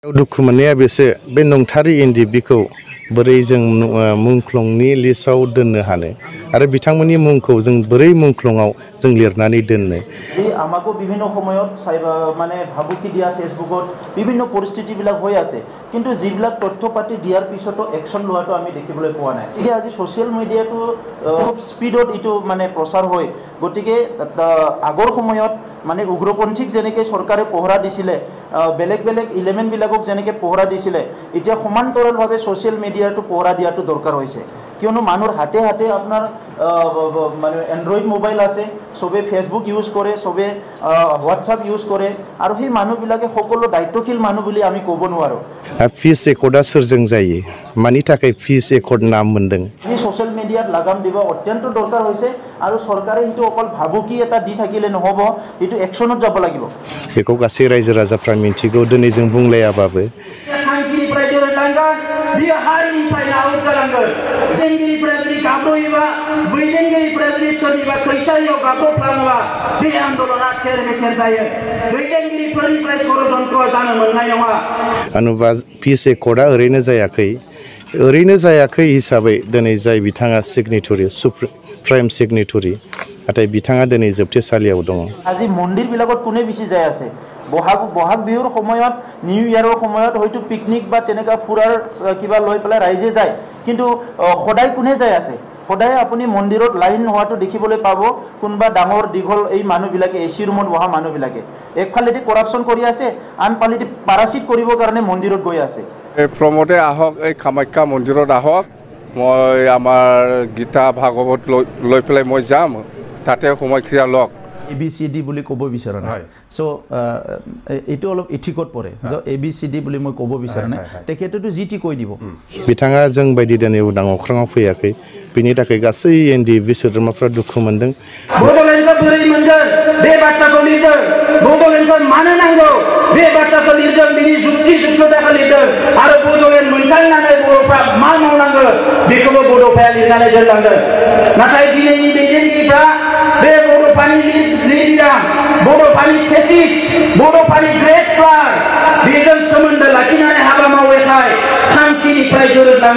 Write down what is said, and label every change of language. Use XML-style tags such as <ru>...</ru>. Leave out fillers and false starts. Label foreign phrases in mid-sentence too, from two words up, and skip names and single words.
<brx>दुखु मोननाया बेसो बे नंथारै एनडिबिखौ बोरै जों मुंख्लंनि लिस्टआव दोननो हानो आरो बिथांमोननि मुंखौ जों बोरै मुंख्लंआव जों लिरनानै दोननो</brx> <as>আমাকো বিভিন্ন সময়ত মানে ভাবুকি দিয়া ফেসবুকত বিভিন্ন পৰিস্থিতিবিলাক হৈ আছে কিন্তু যিবিলাক তথ্য পাতি দিয়াৰ পিছতো একশন লোৱাটো আমি দেখিবলৈ পোৱা নাই ঠিক আজি</as> <en>social media</en> <as>খুব স্পিডত ইটো মানে প্ৰচাৰ হয় গতিকে আগৰ সময়ত মানে উগ্ৰপন্থীক যেনেকৈ চৰকাৰে পহৰা দিছিলে বেলেগ বেলেগ ইলেমেন্ট বিলাকক যেনেকৈ পহৰা দিছিলে এতিয়া সমান্তৰালভাৱে সোশ্যাল মিডিয়াটো পহৰা দিয়াটো দৰকাৰ হৈছে কিয়নো মানুহৰ হাতে হাতে আপোনাৰ মানে</as> <en>android mobile</en> <as>আছে সবে ফেসবুক ইউজ কৰে সবে হোৱাটছআপ ইউজ কৰে আৰু সেই মানুহবিলাকে সকলো দায়িত্বশীল মানুহ বুলি আমি ক'ব নোৱাৰো</as> <brx>ফিস একৰ্ডা सोरजों जायो मानि थाखाय ফিস একৰ্ড नाम मोनदों</brx> <as>এই</as> <en>social media</en> <as>লাগাম দিব অত্যন্ত দৰকাৰ হৈছে আৰু চৰকাৰে ইটো অকল ভাবুকি এটা দি থাকিলে নহব ইটো একশনত যাব লাগিব</as> <brx>बेखौ गासै रायजो राजाफ्रा मिथिगौ दिनै जों बुंलायाबाबो बियो हारिनिफ्राय आवगायलांगोन जोंनिफ्राय जुदि गाब्रयोबा दैदेनगिरिफ्रा जुदि सोरनिबा खैसारियाव गाब्रफ्लाङोबा बे आन्दोलना थेर बेथेर जायो दैदेनगिरिफोरनिफ्राय षड़यन्त्र जानो मोननाय नङा अनुबा पिस एकर्डआ ओरैनो जायाखै हिसाबै दिनै जाय बिथाङा</brx> <en>signatory prime signatory</en> <brx>नाथाय बिथाङा दिनै जोबथेसालियाव दङ</brx> <as>আজি মন্দিৰবিলাকত কোনে বেছি যায় আছে বহাগ বিহুৰ সময়ত</as> <en>New Year</en> <as>সময়ত হয়তো পিকনিক বা তেনেকা ফুৰাৰ কিবা লৈ পেলাই ৰাইজে যায় কিন্তু সদায় কোনে যায় আছে সদায় আপুনি মন্দিৰত লাইন হোৱাটো দেখিবলৈ পাব কোনবা ডাঙৰ দীঘল এই মানুহবিলাকে</as> <en>AC room</en> <as>বহা মানুহবিলাকে একফালেদি কৰাপচন কৰি আছে আনফালেদি পাৰাচিট কৰিবৰ কাৰণে মন্দিৰত গৈ আছে প্ৰমোদে আহক এই কামাখ্যা মন্দিৰত আহক মই আমাৰ গীতা ভাগৱত লৈ পেলাই মই যাম তাতে সময়ক্ৰিয়া লওক ABCD বুলি ক'ব বিচাৰা নাই সো এটো অলপ ইথিকত পৰে যে ABCD বুলি মই ক'ব বিচাৰা নাই তেখেতেটো জিটি কৈ দিব</as> <brx>बिथाङा जों बायदि दिनै उदां अख्राङाव फैयाखै बिनि थाखाय गासै एनडिबि सोद्रोमाफ्रा दुखु मोनदों बड'लेण्डखौ बोरै मोनगोन बे बाथ्राखौ लिरदों बड'लेण्डखौ मानो नांगौ बे बाथ्राखौ लिरदों बिनि जुक्ति जुक्तताखौ लिरदों आरो बड'लेण्ड मोनखांनानै बर'फ्रा मा मावनांगौ बेखौबो बड'फाया लिरनानै दोनलांदों नाथाय दिनैनि दैदेनगिरिफ्रा बे बड'फानि लिरबिदां बड'फानि थेसिस बड'फानि</brx> <en>grade plan</en> <brx>बेजों सोमोन्दो लाखिनानै हाबा मावैखाय थांखिनिफ्राय गोरोबलांनो</brx>